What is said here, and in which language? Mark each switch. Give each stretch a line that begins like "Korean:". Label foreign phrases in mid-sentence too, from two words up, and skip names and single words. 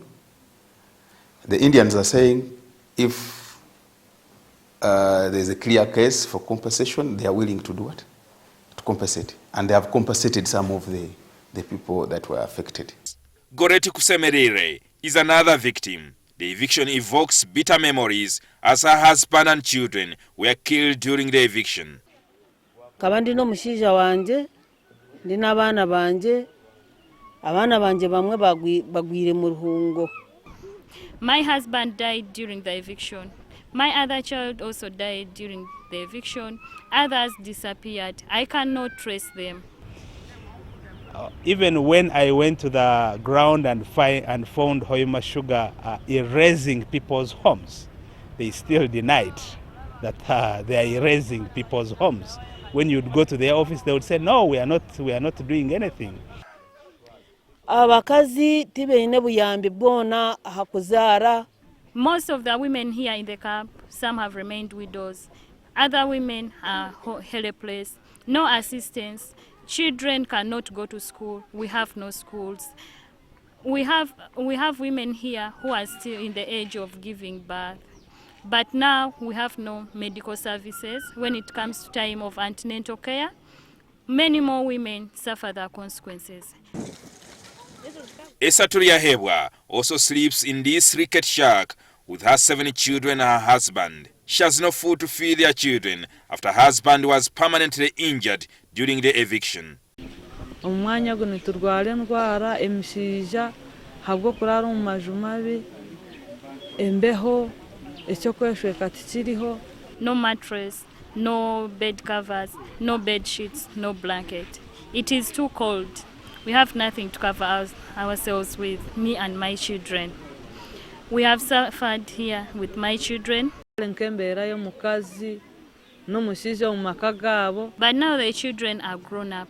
English: The Indians are saying if there's a clear case for compensation, they are willing to do what? To compensate. And they have compensated some of the people that were affected. Goreti Kusemerire is another victim. The eviction evokes bitter memories as her husband and children were killed during the eviction.
Nyoro: Kabandi no mushija wanje ndina abana banje bamwe bagwire mu ruhungo.
English: My husband died during the eviction. My other child also died during the eviction. Others disappeared. I cannot trace them. Even when I went to the ground and found Hoima Sugar erasing people's homes, they still denied that they are erasing people's homes. When you'd go to their office, they would say, no, we are not doing anything.
Nyoro: Abakazi tibeine buyambi bwona hakuzaara.
English: Most of the women here in the camp, some have remained widows. Other women are helpless, no assistance. Children cannot go to school. We have no schools. We have women here who are still in the age of giving birth. But now we have no medical services. When it comes to time of antenatal care, many more women suffer the consequences. Esaturia Hebwa also sleeps in this rickety shack with her 7 children and her husband. She has no food to feed their children after her husband was permanently injured during the eviction.
Nyoro: Omwanya guno turwara endwara emishiija habwo kurara omu maju mabi embeho ekyokweshweka tikiriho.
English: No mattress, no bed covers, no bed sheets, no blanket. It is too cold. We have nothing to cover ourselves with, me and my children. We have suffered here with my children. But now the children are grown up.